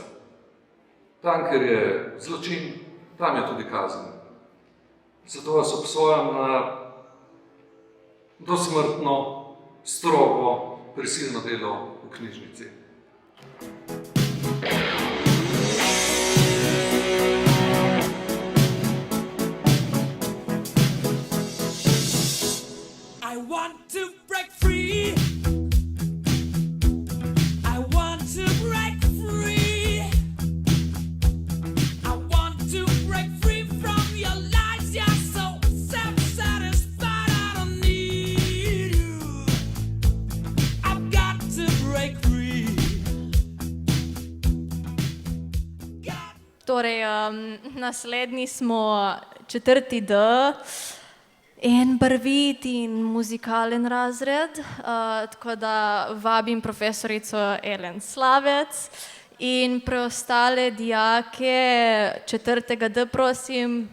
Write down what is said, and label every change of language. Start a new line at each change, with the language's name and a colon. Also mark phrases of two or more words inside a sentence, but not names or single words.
Slovenian: Tam, kjer je zločin, tam je tudi kazen. Zato vas obsojam na dosmrtno, strogo, prisilno delo v knjižnici.
English: I want to break free. I want to break free. I want to break free from your lies. You're so self-satisfied. I don't need you. I've got to break free.
Slovenian: Torej, naslednji smo 4D. En barvit in muzikalen razred, tako da vabim profesorico Ellen Slavec in preostale dijake 4D, prosim.